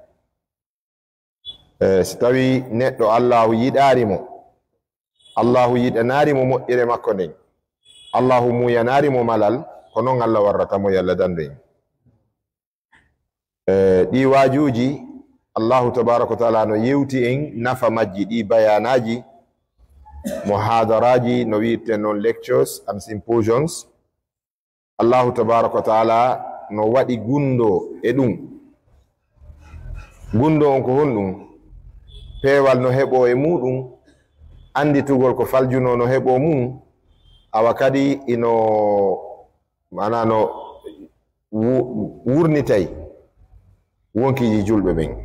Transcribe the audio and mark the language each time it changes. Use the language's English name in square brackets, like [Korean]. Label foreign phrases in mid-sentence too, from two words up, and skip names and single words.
[Fula] si tawi neɗɗo Allahu yiɗarimo, Allahu yiɗanarimo moƴƴere makko nden, Allahu muyanarimo malal, ko noon Allah warratamo yalla dande en. ɗi wajuji [Arabic] الله تبارك وتعالى [Fula] no yewti en nafa majji, ɗi bayanaji muhadaraji no wirten non [English] lectures and symposiums. [Arabic] الله تبارك وتعالى [Fula] no waɗi gundo e ɗum. gundo on ko honɗum? peewal no heɓo e muɗum, anditugol ko faljuno no heɓo mum, awa kadi ino mana no wurnitay wonkiji julɓe ɓen.